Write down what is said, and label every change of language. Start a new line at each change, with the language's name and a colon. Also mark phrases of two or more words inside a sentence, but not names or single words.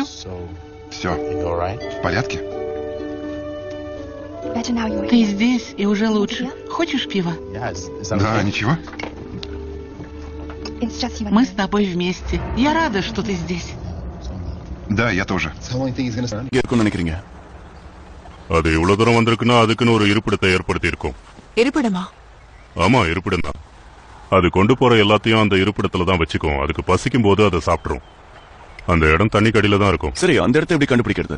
Russian: Все. В порядке? Ты здесь и уже лучше. Хочешь пива? Да, ничего. Мы с тобой вместе. Я рада, что ты здесь. Да, я тоже.
Tamil: இங்க இருக்கும்னு நினைக்கிறீங்க? அது இவ்வளவு தூரம் வந்திருக்குன்னா அதுக்குன்னு ஒரு இருப்பிடத்தை ஏற்படுத்தி இருக்கும். இருப்பிடமா? ஆமா, இருப்பிடம் தான். அது கொண்டு போற எல்லாத்தையும் அந்த இருப்பிடத்துல தான் வச்சுக்கும். அதுக்கு பசிக்கும் போது அதை சாப்பிட்டுரும். அந்த இடம் தண்ணி கடியில தான் இருக்கும். சரி, அந்த இடத்தை எப்படி கண்டுபிடிக்கிறது?